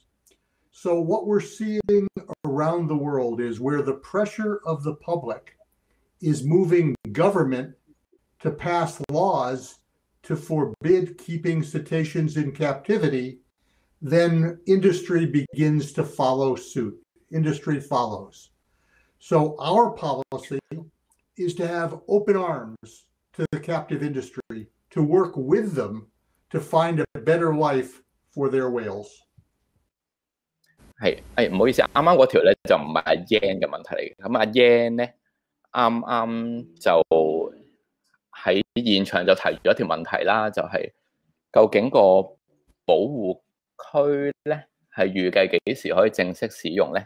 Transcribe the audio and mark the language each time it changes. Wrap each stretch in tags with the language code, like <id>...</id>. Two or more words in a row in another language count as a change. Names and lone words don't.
<en>So what we're seeing around the world is where the pressure of the public is moving government to pass laws to forbid keeping cetaceans in captivity, then industry begins to follow suit. Industry follows. So our policy is to have open arms to the captive industry, to work with them to find a better life for their whales.</en> <yue>係唔好意思，啱啱嗰條咧就唔係阿 Yan 嘅問題嚟嘅。咁阿 Yan 咧啱啱就喺現場就提咗一條問題啦，就係究竟個保護區咧係預計幾時可以正式使用咧？</yue>